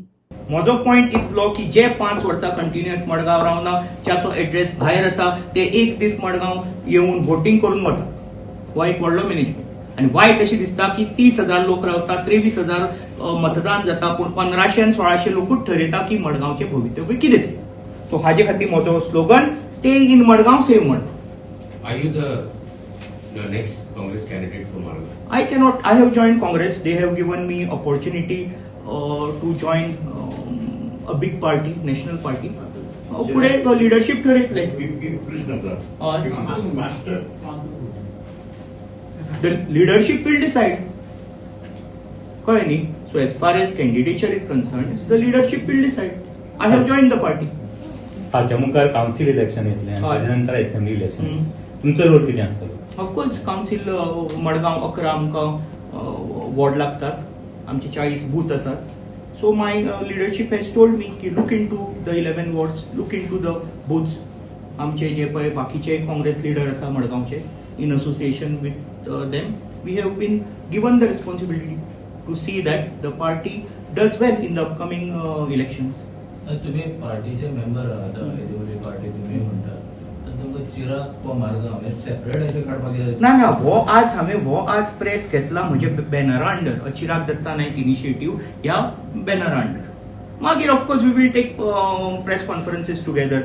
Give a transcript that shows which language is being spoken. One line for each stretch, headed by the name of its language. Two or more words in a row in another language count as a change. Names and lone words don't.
Konkani: म्हजो पॉयंट इतलो की जे 5 वर्सां कंटिन्युअस मडगांव रावना, ज्याचो एड्रेस भायर आसा, ते एक दीस मडगांव येवन वोटिंग करून वता. हो एक व्हडलो मॅनेजमेंट. आनी वायट अशें दिसता की 30,000 लोक रावतात, 23,000 मतदान जाता, पूण 1500 आनी 1600 लोकूच ठरयता की मडगांवचें भवितव्य कितें तें. सो हाजे खातीर म्हजो स्लोगन
English: stay in Madgaon, save Madgaon. Are you the next Congress candidate for Marga? I cannot. I have joined Congress. They have given me opportunity to join a big party, national party.
Konkani: पुढे लीडरशिप ठरयतले.
English: The leadership will decide.
Konkani: कळ्ळें न्ही.
English: So as far as candidature is concerned, the leadership will decide. I have joined the party.
Konkani: हाच्या मुखार
English: council election
Konkani: येतलें आनी ताजे नंतर
English: assembly election.
Konkani: तुमचो रोल कितें आसतलो?
English: of course council
Konkani: मडगांव 11 आमकां वॉर्ड लागतात. आमचे 40 बूथ आसात.
English: so my leadership has told me की look into the 11 wards, look into the booths.
Konkani: आमचे जे पळय बाकीचे काँग्रेस लिडर आसा मडगांवचे,
English: in association with them, we have been given the responsibility to see that the party does well in the upcoming elections.
Konkani: तुम्ही पार्टीचे मेंबर आहात, पार्टी तुम्ही म्हणता, तुमकां चिराग वा मारगांव हे सेपरेट अशें काडपाक ना. हांवें आज प्रेस घेतला म्हजे बॅनरा अंडर, चिराग दत्ता नायक इनिशिएटिव्ह ह्या बॅनरा अंडर.
English: मागीर of course we will take press conferences together.